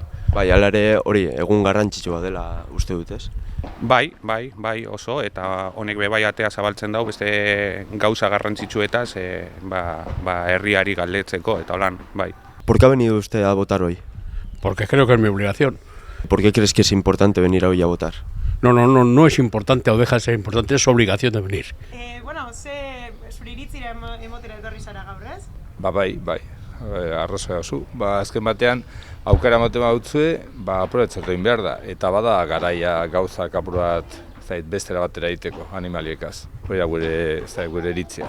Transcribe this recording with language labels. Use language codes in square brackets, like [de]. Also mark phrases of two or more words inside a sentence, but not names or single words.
[eu] Bai, hala ere hori egun garrantzitsua dela uste dut, ez? Bai, oso, eta honek be bai atea zabaltzen dau beste gauza garrantzitsuetaz herriari galdetzeko eta holan, bai. [es] ¿Por qué ha venido usted a votar hoy? Porque creo que es mi obligación. ¿Por qué crees que es importante venir hoy a votar? No es importante o deja de ser importante, es su obligación de venir. [eu] Bueno, zure iritzira emotera etorri zara gaur, ez? Bai, arrazoia zu. Azken batean, aukera ematen badutzue, aprobetxatu egin behar da. Eta bada garaia gauzak apurat bestera batera egiteko, animaliekaz. Hori da gure iritzia.